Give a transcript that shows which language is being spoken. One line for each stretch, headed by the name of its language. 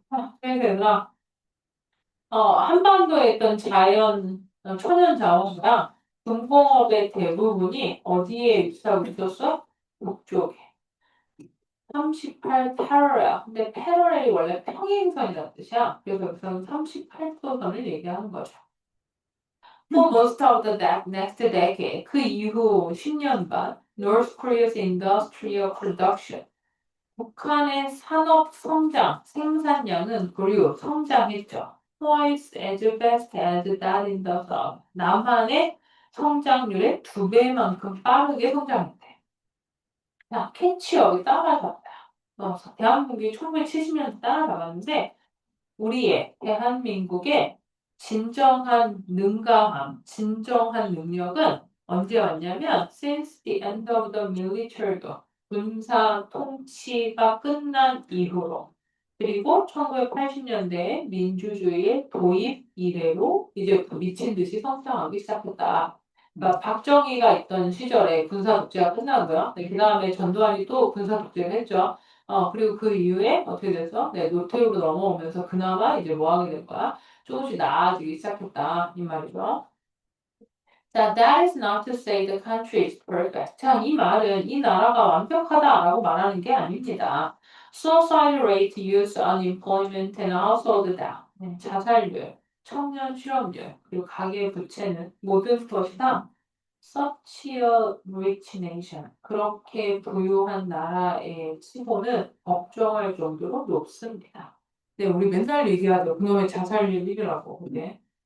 Korean: 그래서 얘들아, 한반도에 있던 천연 자원이랑 중공업의 대부분이 어디에 위치하고 있었어? 북쪽에. 38 패러렐. 근데 패러렐이 원래 평행선이라는 뜻이야. 그래서 여기서는 38도선을 얘기하는 거죠.
English: For most of the next decade,
Korean: 그 이후 10년간
English: North Korea's industrial production,
Korean: 북한의 산업 성장, 생산량은
English: grew,
Korean: 성장했죠.
English: Twice as fast as that in the South.
Korean: 남한의 성장률의 2배만큼 빠르게 성장했대. 자, 캐치업이 따라잡다. 대한민국이 1970년대 따라잡았는데 우리의 대한민국의 진정한 능가함, 진정한 능력은 언제 왔냐면
English: since the end of the military rule,
Korean: 군사 통치가 끝난 이후로 그리고 1980년대에 민주주의의 도입 이래로 이제 미친 듯이 성장하기 시작했다. 그러니까 박정희가 있던 시절에 군사 독재가 끝나고요. 네, 그 다음에 전두환이 또 군사 독재를 했죠. 그리고 그 이후에 어떻게 돼서 네, 노태우로 넘어오면서 그나마 이제 뭐 하게 된 거야? 조금씩 나아지기 시작했다. 이 말이죠. 자,
English: that is not to say the country is perfect.
Korean: 자, 이 말은 이 나라가 완벽하다라고 말하는 게 아닙니다.
English: Suicide rate, youth unemployment, and household debt.
Korean: 네, 자살률, 청년 실업률, 그리고 가계 부채는 모든 것이 다
English: such a rich nation.
Korean: 그렇게 부유한 나라의 치고는 걱정할 정도로 높습니다. 네, 우리 맨날 얘기하죠. 그놈의 자살률 1위라고. 그게.